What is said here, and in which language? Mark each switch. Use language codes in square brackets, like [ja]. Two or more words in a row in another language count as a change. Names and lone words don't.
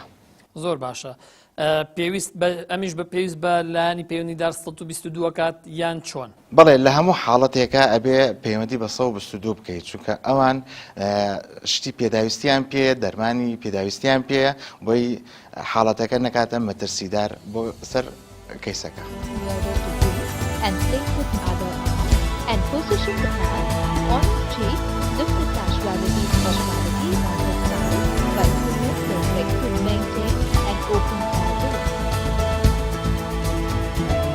[ckb] زۆر باشە پێویست ئەمیش بە پێویست بە لایانی پەیوەندیدار 122 کات یان چۆن بەڵێ لە هەموو حاڵەتێکە ئەبێ پەیوەندی بە 122 بکەیت چونکە ئەوان شتی پێداویستیان پێ دەرمانی پێداویستیان پێ بۆی حاڵەتەکە نەکاتە مەترسیدار بۆ سەر کەیسەکە [en] and place with other arm and position the hand on his cheek. Lift the casuality on his side while pulling the leg to maintain an open elbow.